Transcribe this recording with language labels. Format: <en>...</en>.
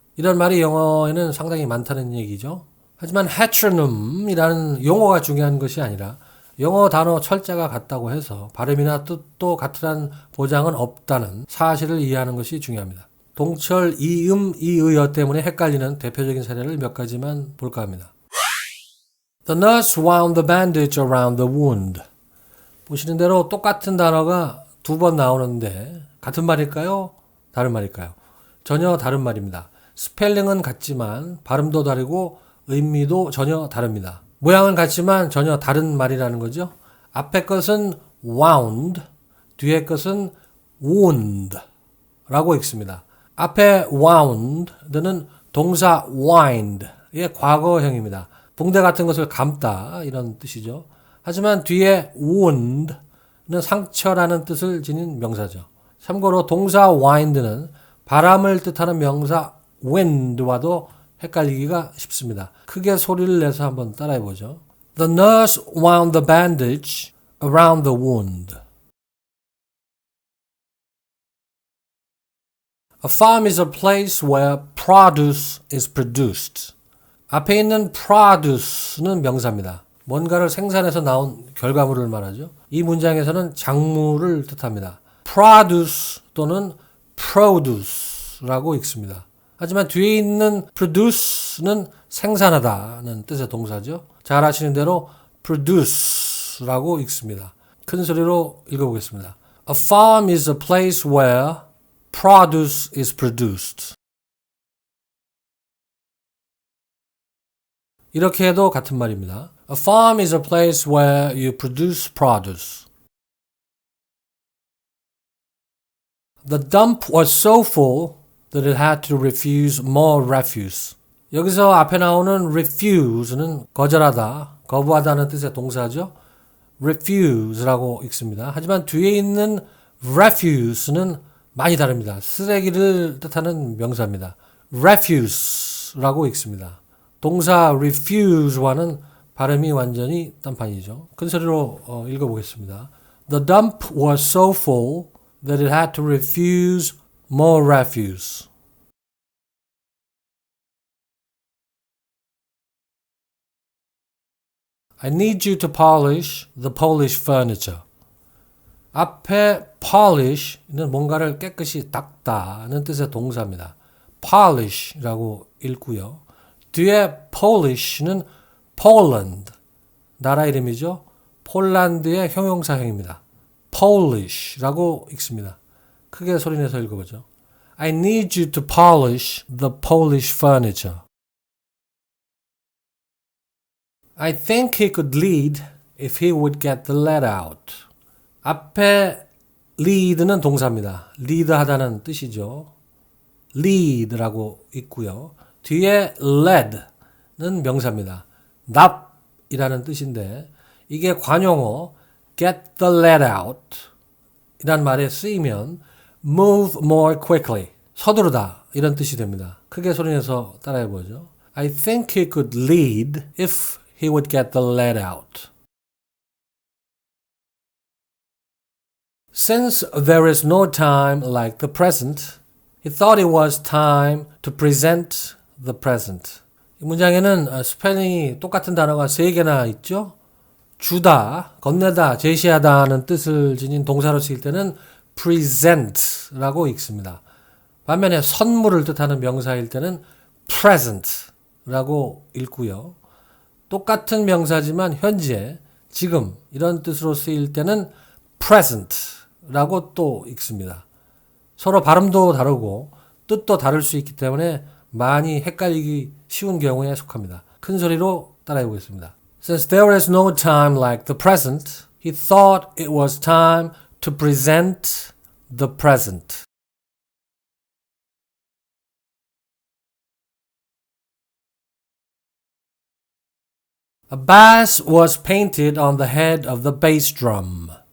<ko>이런 말이 영어에는 상당히 많다는 얘기죠. 하지만 heteronym이라는 용어가 중요한 것이 아니라 영어 단어 철자가 같다고 해서 발음이나 뜻도 같으란 보장은 없다는 사실을 이해하는 것이 중요합니다. 동철, 이음, 이의어 때문에 헷갈리는 대표적인 사례를 몇 가지만 볼까 합니다.</ko> <en>The nurse wound the bandage around the wound.</en> <ko>보시는 대로 똑같은 단어가 두 번 나오는데 같은 말일까요? 다른 말일까요? 전혀 다른 말입니다. 스펠링은 같지만 발음도 다르고 의미도 전혀 다릅니다. 모양은 같지만 전혀 다른 말이라는 거죠. 앞에 것은 wound, 뒤에 것은 wound 라고 읽습니다. 앞에 wound는 동사 wind의 과거형입니다. 붕대 같은 것을 감다 이런 뜻이죠. 하지만 뒤에 wound는 상처라는 뜻을 지닌 명사죠. 참고로 동사 wind는 바람을 뜻하는 명사 wind와도 헷갈리기가 쉽습니다. 크게 소리를 내서 한번 따라해보죠.</ko> <en>The nurse wound the bandage around the wound. A farm is a place where produce is produced.</en> <ko>앞에 있는 produce는 명사입니다. 뭔가를 생산해서 나온 결과물을 말하죠. 이 문장에서는 작물을 뜻합니다. produce 또는 produce라고 읽습니다. 하지만 뒤에 있는 produce는 생산하다는 뜻의 동사죠. 잘 아시는 대로 produce라고 읽습니다. 큰 소리로 읽어보겠습니다.</ko> <en>A farm is a place where produce is produced.</en> <ko>이렇게 해도 같은 말입니다.</ko> <en>A farm is a place where you produce produce. The dump was so full that it had to refuse more refuse.</en> <ko>여기서 앞에 나오는 refuse는 거절하다, 거부하다는 뜻의 동사죠. refuse라고 읽습니다. 하지만 뒤에 있는 refuse는 많이 다릅니다. 쓰레기를 뜻하는 명사입니다. refuse라고 읽습니다. 동사 refuse와는 발음이 완전히 딴판이죠. 큰 소리로 읽어보겠습니다.</ko> <en>The dump was so full that it had to refuse more refuse. I need you to polish the Polish furniture.</en> <ko>앞에 polish는 뭔가를 깨끗이 닦다는 뜻의 동사입니다. polish라고 읽고요. 뒤에 polish는 Poland, 나라 이름이죠. 폴란드의 형용사형입니다. Polish라고 읽습니다. 크게 소리내서 읽어보죠.</ko> <en>I need you to polish the Polish furniture. I think he could lead if he would get the lead out.</en> <ko>앞에 lead는 동사입니다. 리드하다는 뜻이죠. lead라고 있고요. 뒤에 lead는 명사입니다. 납이라는 뜻인데 이게 관용어 get the lead out 이란 말에 쓰이면</ko> <en>move more quickly,</en> <ko>서두르다 이런 뜻이 됩니다. 크게 소리내서 따라해보죠.</ko> <en>I think he could lead if he would get the lead out. Since there is no time like the present, he thought it was time to present the present.</en> <ko>이 문장에는 스펠링이 똑같은 단어가 3개나 있죠. 주다, 건네다, 제시하다는 뜻을 지닌 동사로 쓰일 때는 present라고 읽습니다. 반면에 선물을 뜻하는 명사일 때는 present라고 읽고요. 똑같은 명사지만 현재, 지금 이런 뜻으로 쓰일 때는 present라고 또 읽습니다. 서로 발음도 다르고 뜻도 다를 수 있기 때문에 많이 헷갈리기 쉬운 경우에 속합니다. 큰 소리로 따라해 보겠습니다.</ko> <en>Since there is no time like the present, he thought it was time to present the present. A bass was painted on the head of the bass drum.</en>